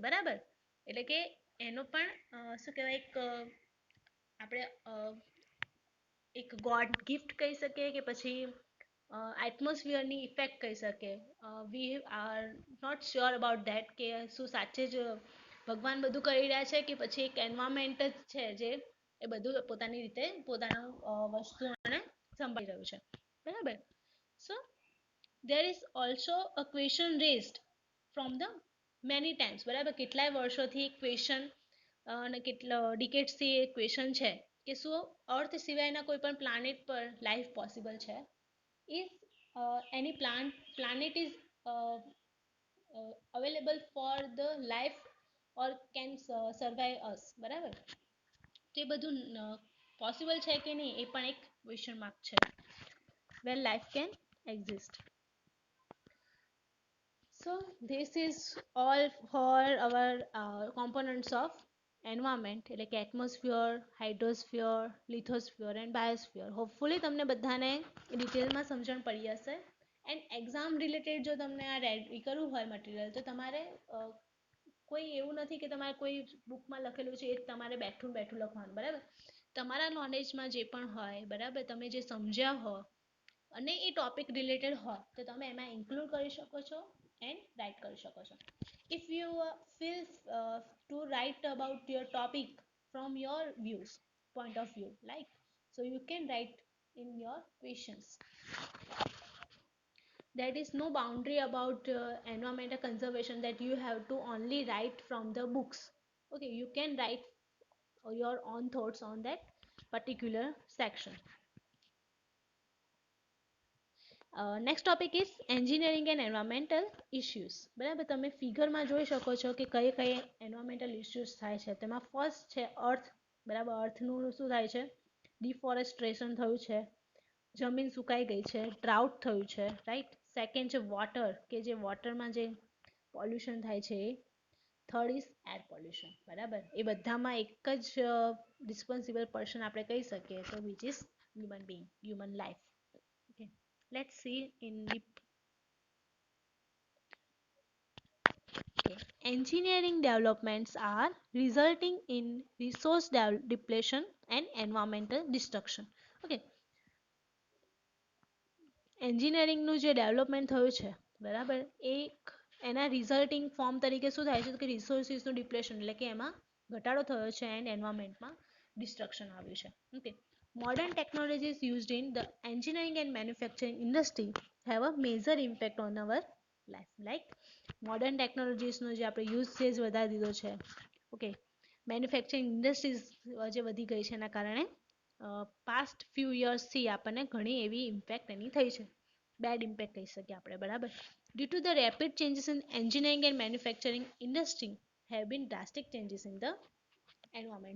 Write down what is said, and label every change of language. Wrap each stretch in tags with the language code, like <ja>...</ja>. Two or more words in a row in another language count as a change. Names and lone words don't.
<gu>બરાબર, એટલે કે એનો પણ શું કહેવાય, આપણે એક ગોડ ગિફ્ટ કહી શકીએ કે પછી એટમોસ્ફિયરની ઇફેક્ટ કહી શકીએ.</gu> <en>we are not sure about that</en> <gu>કે શું સાચે જ ભગવાન બધું કરી રહ્યા છે કે પછી એક એન્વાયરમેન્ટ જ છે જે એ બધું પોતાની રીતે પોતાનું વસ્તુઓને સંભાળી રહ્યું છે.</gu> <en>બરાબર, સો there is also a question raised from the many times.</en> <gu>બરાબર, કેટલાય વર્ષોથી ક્વેશ્ચન અને કેટલા ડિકેટ્સથી એ ક્વેશ્ચન છે કે શું અર્થ સિવાયના કોઈ પણ પ્લાનેટ પર લાઈફ પોસિબલ છે?</gu> <en>Is any planet is available for the life or can survive us?</en> <gu>બરાબર, તો એ બધું પોસિબલ છે કે નહીં એ પણ એક ક્વેશ્ચન માર્ક છે.</gu> <en>Where life can exist. So this is all for our components of environment,</en> <gu>એટલે કે</gu> <en>atmosphere, hydrosphere, lithosphere and biosphere.</en> <gu>હોપફુલી તમને બધાને ડિટેલમાં સમજણ પડી હશે.</gu> <en>and exam related</en> <gu>જો તમને આ રેડી કરવું હોય મટીરિયલ, તો તમારે કોઈ એવું નથી કે તમારે કોઈ બુકમાં લખેલું છે એ તમારે બેઠું લખવાનું. બરાબર, તમારા નોલેજમાં જે પણ હોય, બરાબર, તમે જે સમજ્યા હો અને એ ટોપિક રિલેટેડ હોય તો તમે એમાં ઇન્ક્લુડ કરી શકો છો</gu> <en>and write</en> <gu>કરી શકો છો.</gu> <en>If you feel to write about your topic from your views, point of view, like, so you can write in your questions. There is no boundary about environmental conservation that you have to only write from the books. Okay, you can write your own thoughts on that particular section. next topic is engineering and environmental issues.</en> <gu>બરાબર, તમે ફિગરમાં જોઈ શકો છો કે કઈ કઈ</gu> <en>environmental issues</en> <gu>થાય છે. તેમાં ફર્સ્ટ છે અર્થ. બરાબર, અર્થનું શું થાય છે? ડિફોરેસ્ટ્રેશન થયું છે, જમીન સુકાઈ ગઈ છે, ડ્રાઉટ થયું છે. રાઈટ. સેકન્ડ છે વોટર, કે જે વોટરમાં જે પોલ્યુશન થાય છે એ.</gu> <en>third is air pollution.</en> <gu>બરાબર, એ બધામાં એક જ</gu> <en>responsible person</en> <gu>આપણે કહી શકીએ તો</gu> <en>which is human being, human life. Okay, let's see in deep. Okay. Engineering developments are resulting in resource depletion and environmental destruction.</en> <gu>Okay, એન્જિનિયરિંગનું જે ડેવલપમેન્ટ થયું છે બરાબર, એક એના</gu> <en>resulting form</en> <gu>તરીકે શું થાય છે કે રિસોર્સિસનું ડિપ્લેશન એટલે કે એમાં ઘટાડો થયો છે એન્ડ એન્વાયરમેન્ટમાં ડિસ્ટ્રક્શન આવ્યું છે.</gu> <en>ઓકે, modern technologies used in the engineering and manufacturing industry have a major impact on our life. Like modern technologies</en> <gu>નો જે આપણે યુઝેજ વધારી દીધો છે. ઓકે,</gu> <en>manufacturing industries</en> <gu>જે વધી ગઈ છે એના કારણે</gu> <en>past few years</en> <gu>આપણને ઘણી એવી ઇમ્પેક્ટ એની થઈ છે,</gu> <en>bad impact</en> <gu>કહી શકીએ આપણે બરાબર.</gu> <en>due to the rapid changes in engineering and manufacturing industry have been drastic changes in the environment.</en>